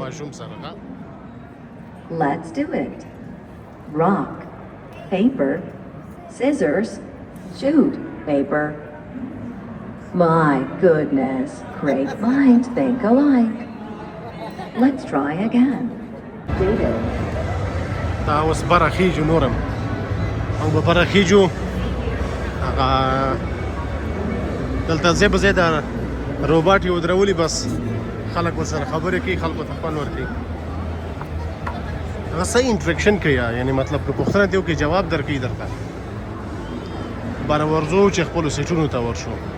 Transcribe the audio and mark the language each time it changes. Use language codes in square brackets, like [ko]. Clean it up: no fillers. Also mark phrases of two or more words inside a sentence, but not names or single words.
[en] Let's do it. Rock, paper, scissors, shoot, paper. My goodness, great minds think alike. Let's try again. David. [ps] دا اوس بره خیجو نورم او به بره خیجو هغه دلته ځای په ځای د روباټ یې ودرولي بس خلک ورسره خبرې کوي خلکو ته خوند ورکوي هغه صحیح انټریکشن کوي یعنی مطلب که پوښتنه دې وکړي جواب درکوي درته بره ورځو چې خپلو سیټونو ته ورشو